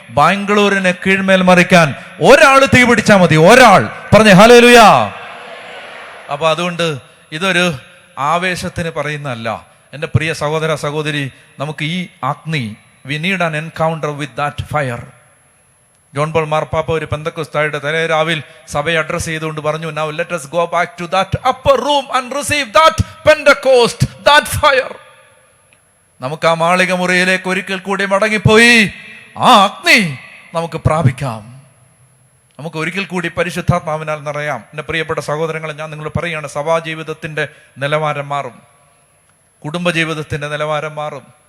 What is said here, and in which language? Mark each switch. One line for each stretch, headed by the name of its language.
Malayalam: ബാംഗ്ലൂരിനെ കീഴ്മേൽ മറിക്കാൻ ഒരാൾ തീ പിടിച്ചാൽ മതി, ഒരാൾ. പറഞ്ഞേ ഹല്ലേലൂയ. അപ്പൊ അതുകൊണ്ട് ഇതൊരു ആവേശത്തിന് പറയുന്നതല്ല. എൻ്റെ പ്രിയ സഹോദര സഹോദരി, നമുക്ക് ഈ അഗ്നി,
English: we need an encounter with that fire.
Malayalam: John Paul മാർപ്പാപ്പ ഒരു പെന്തക്കോസ്തായുടെ തലേരാവിൽ സഭയെ അഡ്രസ് ചെയ്തുകൊണ്ട് പറഞ്ഞു,
English: now let us go back to that upper room and receive that Pentecost, that fire.
Malayalam: നമുക്ക് ആ മാളിക മുറിയിലേക്ക് ഒരിക്കൽ കൂടി മടങ്ങിപ്പോയി ആ അഗ്നി നമുക്ക് പ്രാപിക്കാം. നമുക്ക് ഒരിക്കൽ കൂടി പരിശുദ്ധാത്മാവിനാൽ നിറയാം. എൻ്റെ പ്രിയപ്പെട്ട സഹോദരങ്ങളെ, ഞാൻ നിങ്ങൾ പറയുകയാണ്, സഭാജീവിതത്തിൻ്റെ നിലവാരം മാറും, കുടുംബജീവിതത്തിൻ്റെ നിലവാരം മാറും.